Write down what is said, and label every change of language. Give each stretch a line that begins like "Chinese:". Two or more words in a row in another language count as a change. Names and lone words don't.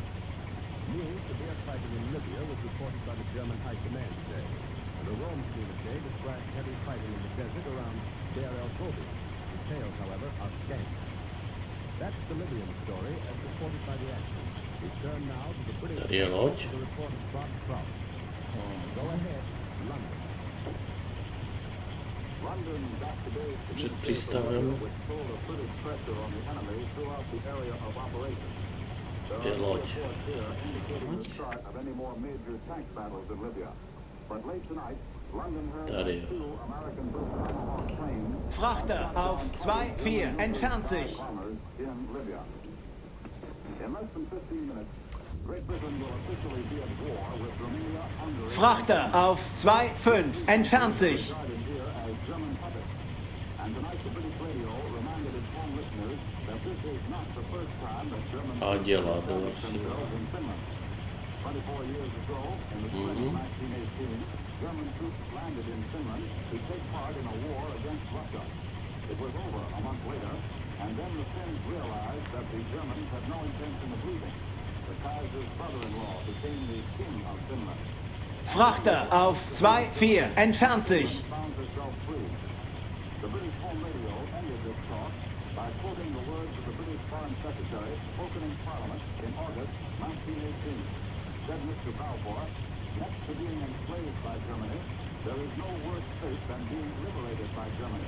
English: News of air fighting in Libya was reported by the German High Command today, and the Rome communique described heavy fighting in the desert around Deir el-Gobi. Details, however, are scant. That's the Libyan story as reported by the action. We turn now to the British to the report of Bob Prout. Go ahead, London.
Czech: Před přístavem je loď. Tady je.
German: Frachter auf 2-4 entfernt sich. Frachter auf 2-5 entfernt sich.
Czech: A dělá to vlastně.
English: German troops landed in Finland to take part in a war against Russia. It was over a month later, and then the Finns realized that the Germans had no intention of leaving. The Kaiser's brother-in-law became the king of Finland.
German: Frachter auf 2-4 entfernt sich.
English: Found herself free. The British Home Radio ended this talk by quoting the words of the British Foreign Secretary spoken in Parliament in August 1918. Said Mr. Balfour, next to being enslaved by Germany, there is no worse fate than being liberated by Germany.